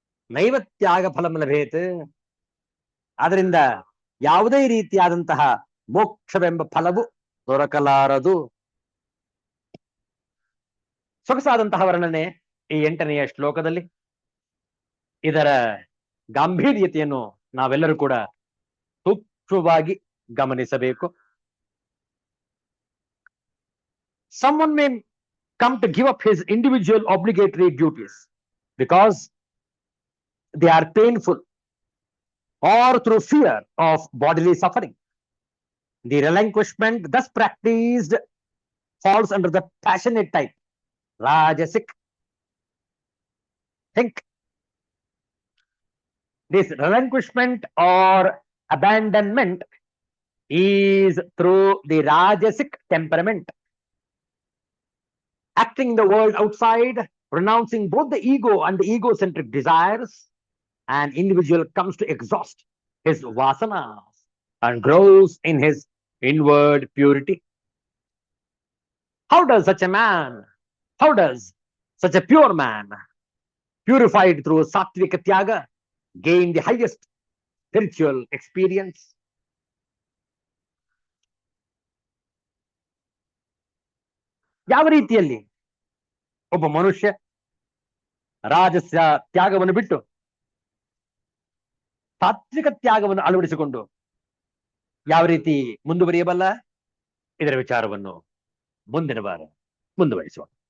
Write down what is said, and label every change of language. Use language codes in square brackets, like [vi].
[sa] ನೈವ ತ್ಯಾಗ ಫಲಂ ಲಭೇತ್. [kn] ಅದರಿಂದ ಯಾವುದೇ ರೀತಿಯಾದಂತಹ ಮೋಕ್ಷವೆಂಬ ಫಲವು ದೊರಕಲಾರದು. ಸೊಗಸಾದಂತಹ ವರ್ಣನೆ ಈ 8ನೆಯ ಶ್ಲೋಕದಲ್ಲಿ. ಇದರ ಗಾಂಭೀರ್ಯತೆಯನ್ನು ನಾವೆಲ್ಲರೂ ಕೂಡ ಸೂಕ್ಷ್ಮವಾಗಿ ಗಮನಿಸಬೇಕು. [en] Someone may come to give up his individual obligatory duties because they are painful or through fear of bodily suffering. The relinquishment thus practiced falls under the passionate type, rajasic. Think. This relinquishment or abandonment is through the Rajasic temperament, acting the world outside, renouncing both the ego and the egocentric desires. An individual comes to exhaust his vasanas and grows in his inward purity. How does such a man, how does such a pure man, purified through Sattvika Tyaga, gain the highest spiritual experience? [kn] ಯಾವ ರೀತಿಯಲ್ಲಿ ಒಬ್ಬ ಮನುಷ್ಯ ರಾಜಸ್ಯ ತ್ಯಾಗವನ್ನು ಬಿಟ್ಟು ಸಾತ್ವಿಕ ತ್ಯಾಗವನ್ನು ಅಳವಡಿಸಿಕೊಂಡು ಯಾವ ರೀತಿ ಮುಂದುವರಿಯಬಲ್ಲ, ಇದರ ವಿಚಾರವನ್ನು ಮುಂದಿನ ವಾರ ಮುಂದುವರಿಸುವ.